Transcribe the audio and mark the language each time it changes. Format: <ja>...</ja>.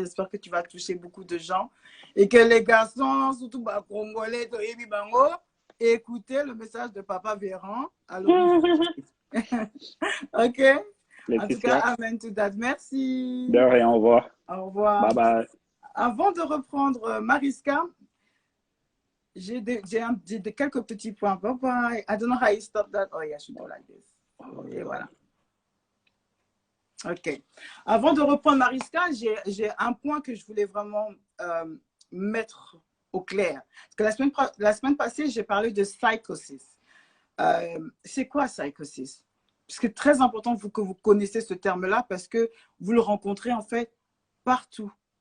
<fr>J'espère que tu vas toucher beaucoup de gens. Et que les garçons, surtout congolais, écoutez le message de Papa Véran. Alors, OK? En tout cas,</fr> <en>amen to that.</en> <fr>Merci. De rien, au revoir. Au revoir. Bye bye. Avant de reprendre Mariska, j'ai quelques petits points. Bye bye.</fr> <en>I don't know how you stop that. Oh yeah, I should do like this.</en> <fr>Et voilà. OK. Avant de reprendre Mariska, j'ai un point que je voulais vraiment mettre au clair. Parce que la semaine passée, j'ai parlé de psychosis. C'est quoi psychosis? Parce que c'est très important que vous connaissiez ce terme-là parce que vous le rencontrez en fait partout.</fr>